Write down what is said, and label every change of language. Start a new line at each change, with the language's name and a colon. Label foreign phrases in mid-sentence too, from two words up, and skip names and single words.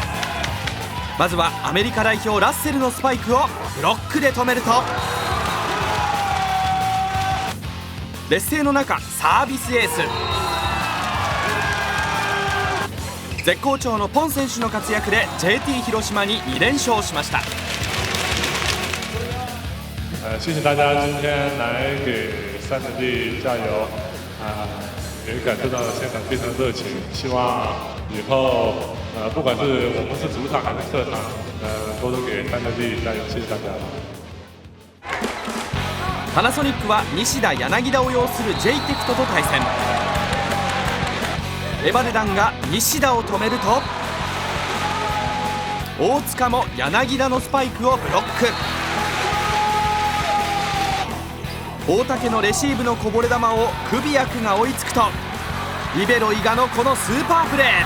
Japanese: まずはアメリカ代表ラッセルのスパイクをブロックで止めると、劣勢の中サービスエース。絶好調のポン選手の活躍で JT 広島に2連勝しました。
Chinese: 谢谢大家今天来给三等地加油也感受到了现场非常热情，希望以后不管是我们是主场还是客场多多给三等地加油，谢谢大家。
Japanese: パナソニックは西田柳田を擁する J テクトと対戦。エバデダンが西田を止めると、大塚も柳田のスパイクをブロック。大竹のレシーブのこぼれ球をクビアクが追いつくと、リベロ伊賀のこのスーパープレー。